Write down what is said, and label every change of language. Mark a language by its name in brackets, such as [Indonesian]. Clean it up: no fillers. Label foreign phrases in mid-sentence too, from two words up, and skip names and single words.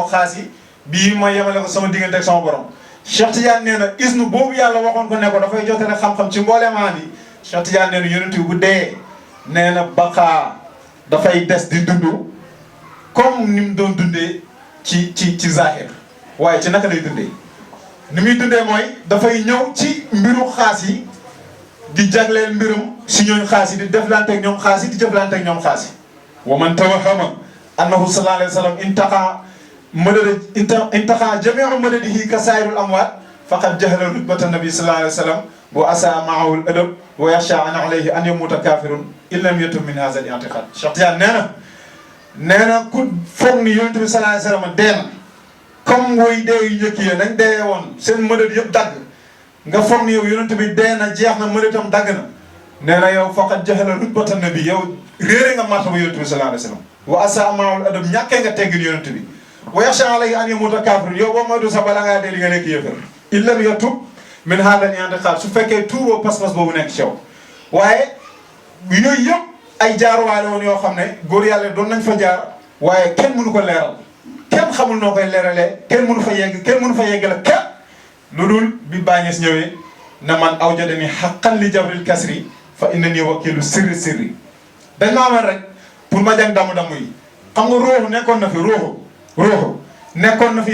[Wolof] ko xaas yi bii ma yemale ko sama diggante ak sama borom Cheikh Tidiane nee na isnu boobu yàlla waxoon ko ne ko dafay jotale xam-xam ci mbooleem am yi Cheikh Tidiane nee na yonent bi bu dee nee na baqaa dafay des di dund comme ni mu doon dundee ci zahir waaye ci naka lay dundee ni muy dundee mooy dafay ñëw ci mbiru xaas yi di jagleel mbirum si ñooñ xaas yi di deflante ak ñoom xaas yi di jëflante ak ñoom xaas yi [Arabic] ومن توهم أنه صلى الله عليه وسلم انقطع جميع مدده كسائر الأموات فقد جهل رتبة النبي صلى الله عليه وسلم وأساء معه الأدب ويخشى أن عليه أن يموت كافرا إن لم يتب من هذا الاعتقاد [Wolof] Cheikh Tidiane nee na ku foog ni yonent bi sallallahu alayhi wa sallam dee na comme woy dee yu njëkk yi dañ dee woon seen mëdët yëpp dagg nga foog ni yow yonent bi dee na jeex na mëdëtam dagg na nee na yow [Arabic] فقد جهل رتبة النبي [Wolof] yow réere nga martaba yonent bi [Arabic] صلى الله عليه وسلم وأساء معه الأدب [Wolof] ñàkkee nga teggin yonent bi [Arabic] ويخشى عليه أن يموت كافرا [Wolof] yow boo moytu sax bala ngaa dee li nga nekk yëfër [Arabic] إن لم يتب من هذا الاعتقاد [Wolof] su fekkee tuuboo pas-pas boobu nekk ci yow waaye yooyu yëpp ay jaaruwaale woon yoo xam ne góor yàlla doon nañ fa jaar waaye kenn mënu ko leeral kenn xamul noo koy leeralee kenn mënu fa yegg kenn mënu fa yeggale kenn lu dul bi Bañes ñëwee ne [Arabic] من أوجدني حقا لجبر كسري فإنني وكيل سري [Wolof] dañ maa amal rek pour ma jàng damu yi xam nga ruuxu nekkoon na fi ruuxu nekkoon na fi